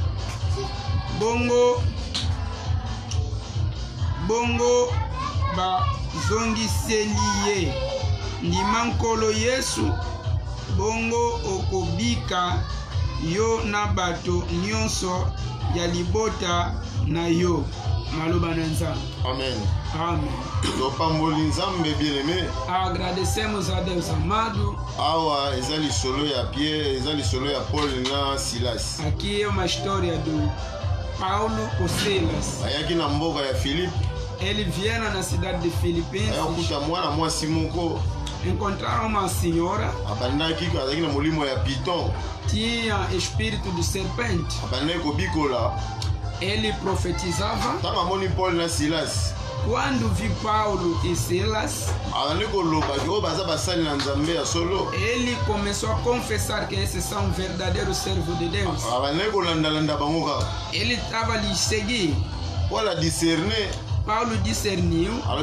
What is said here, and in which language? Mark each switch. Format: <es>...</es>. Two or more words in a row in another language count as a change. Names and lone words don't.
<ln>bongo bazongiseli ye, ndima nkolo Yesu, bongo okobika yo na bato nyonso ya libota na yo. Maloba na Nzambe. Amen. Amen. Topamboli nzambe bien-aimé.</ln> <pt>Agradecemos a Deus amado.</pt> <ln>Awa ezali solo ya Pierre, ezali solo ya Paul na Silas.</ln> <pt>Aqui é uma história do Paulo com Silas.</pt> <ln>Ayaki na mboka ya Philippe.</ln> <pt>Ele vieram na cidade de Filipenses.</pt> <ln>Ayakuta mwana mwasi moko.</ln> <pt>Encontraram uma senhora.</pt> <ln>Abandaki azaki na molimo ya piton.</ln> <pt>Tinha espírito de serpente.</pt> <ln>Abandaki kobikola.</ln> <pt>Ele profetizava.</pt> <ln>Tanga moni Paul na Silas.</ln> <pt>Quando vi Paulo e Silas, ele começou a confessar que esses são verdadeiros servos de Deus. Ele estava lhes seguindo. Paulo discerniu.</pt>